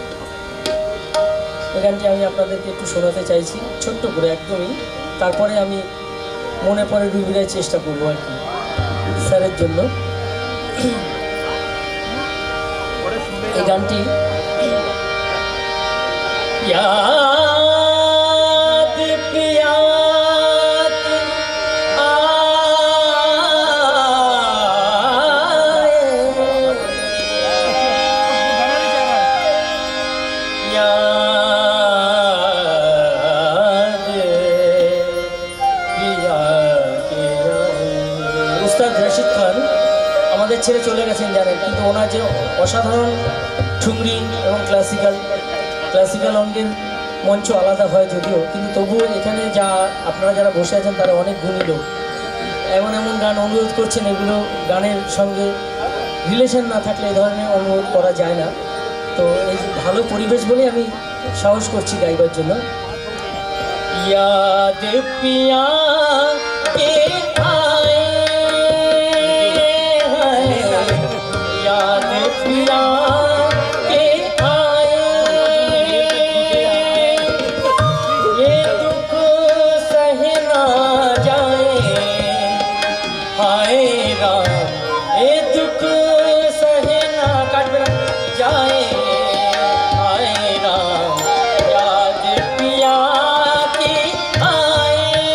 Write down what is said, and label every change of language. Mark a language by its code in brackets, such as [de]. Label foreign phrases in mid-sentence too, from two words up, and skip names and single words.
[bn] এই গানটি আমি আপনাদেরকে একটু শোনাতে চাইছি ছোট্ট করে একদমই, তারপরে আমি মনে পড়ে ডুবিয়ে চেষ্টা করবো আর কি স্যারের জন্য। এই গানটি [hi] याद पियात आए याद पिया के [bn] উস্তাদ রশিদ খান আমাদের ছেড়ে চলে গেছেন জানেন, কিন্তু ওনার যে অসাধারণ ঠুংরি এবং ক্লাসিক্যাল অঙ্গের মঞ্চ আলাদা হয় যদিও, কিন্তু তবুও এখানে যা আপনারা যারা বসে আছেন তারা অনেক গুণী লোক, এমন এমন গান অনুরোধ করছেন, এগুলো গানের সঙ্গে রিলেশন না থাকলে এই ধরনের অনুরোধ করা যায় না। তো এই ভালো পরিবেশ বলে আমি সাহস করছি গাইবার জন্য। [hi] याद पिया के आए हैं याद पिया के आए ये दुख सह ना जाए हाय राम ये दुख सह ना जाए हाय राम याद पिया की आए